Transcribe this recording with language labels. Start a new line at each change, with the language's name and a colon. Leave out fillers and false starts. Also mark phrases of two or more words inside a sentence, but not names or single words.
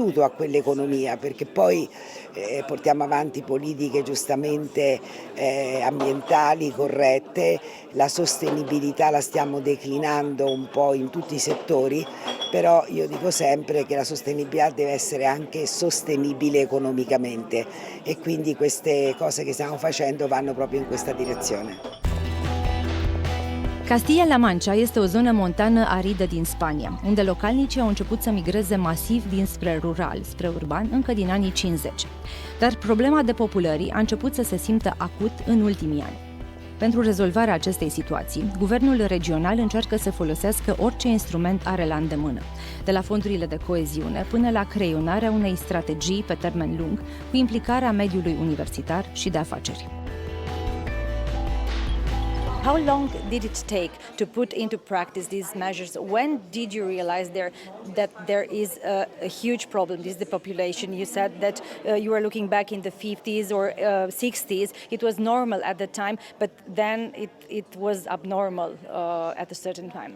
Italian: a quell'economia, perché poi portiamo avanti politiche giustamente ambientali corrette, la sostenibilità la stiamo declinando un po' in tutti i settori, però io dico sempre che la sostenibilità deve essere anche sostenibile economicamente e quindi queste cose che stiamo facendo vanno proprio in questa direzione.
Romanian: Castilla-La Mancha este o zonă montană aridă din Spania, unde localnicii au început să migreze masiv dinspre rural, spre urban, încă din anii 50. Dar problema depopulării a început să se simtă acut în ultimii ani. Pentru rezolvarea acestei situații, guvernul regional încearcă să folosească orice instrument are la îndemână, de la fondurile de coeziune până la creionarea unei strategii pe termen lung, cu implicarea mediului universitar și de afaceri.
English: How long did it take to put into practice these measures? When did you realize that there is a huge problem, this is the population? You said that you were looking back in the 50s or 60s, it was normal at the time, but then it was abnormal at a certain time.